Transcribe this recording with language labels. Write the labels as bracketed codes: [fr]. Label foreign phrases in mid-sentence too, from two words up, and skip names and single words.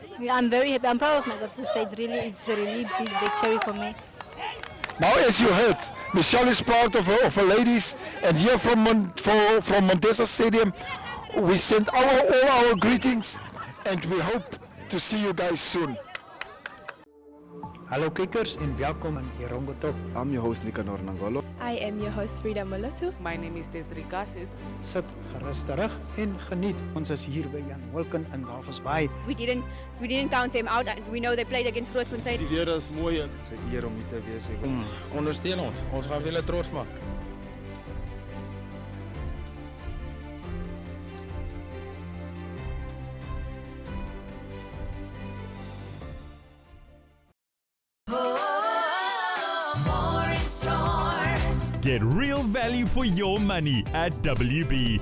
[en] Yeah, I'm very happy. I'm proud of my girls. It's a really big victory for me. Now, as you heard, Michelle is proud of her ladies, and here from Montesa Stadium, we send all our greetings, and we hope to see you guys soon. [af] Hallo kykers en welkom in Erongo Top. [en] I'm your host Nicanor Nangolo. I am your host Frida Moloto. My name is Desiree Gassis. [af] Sit gerus terug en geniet. Ons is hier by Jan Wilken in Walvis Bay. [en] We didn't count them out. We know they played against Grootfontein. [af] Die weer is mooi. Dit is 'n eer om hier te wees. Ondersteun ons. Ons gaan julle trots maak. [en] Get real value for your money at WB.